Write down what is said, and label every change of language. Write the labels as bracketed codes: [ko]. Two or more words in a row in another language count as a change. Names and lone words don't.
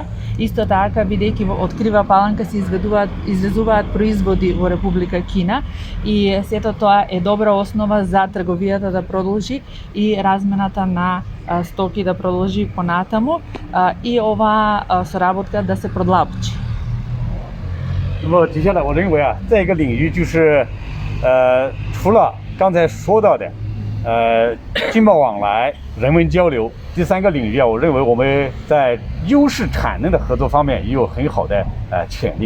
[mk] Исто така, бидејќи од Крива Паланка се извезуваат производи во Република Кина и сето тоа е добра основа за трговијата да продолжи и размената на стоки да продолжи понатаму и оваа соработка да се продлабочи. [zh] 那么接下来，我认为啊，再一个领域就是，除了刚才说到的经贸往来、人文交流。第三个领域啊，我认为我们在优势产能的合作方面也有很好的潜力。